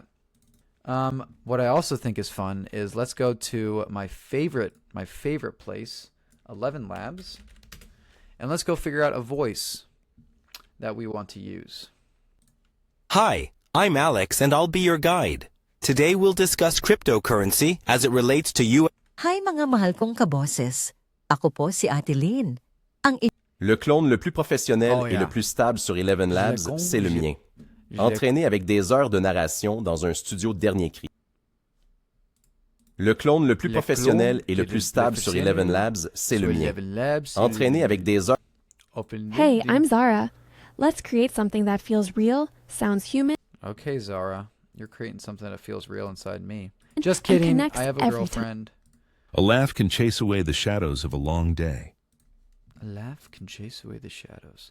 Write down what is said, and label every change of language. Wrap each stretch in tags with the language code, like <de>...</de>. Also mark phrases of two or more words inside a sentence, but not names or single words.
<en>What I also think is fun is let's go to my favorite place, 11 Labs, and let's go figure out a voice that we want to use. Hi, I'm Alex and I'll be your guide. Today we'll discuss cryptocurrency as it relates to you.</en> <tl>Hi mga mahal kong kaboses. Ako po si Ate Lynn.</tl> <fr>Le clone le plus professionnel et le plus stable sur 11 Labs, c'est le mien. Entraîné avec des heures de narration dans un studio dernier cri. Le clone le plus professionnel et le plus stable sur 11 Labs, c'est le mien. Entraîné avec des heures...</fr> <en>Hey, I'm Zara. Let's create something that feels real, sounds human. Okay, Zara. You're creating something that feels real inside me. Just kidding. I have a girlfriend. A laugh can chase away the shadows of a long day. A laugh can chase away the shadows.</en>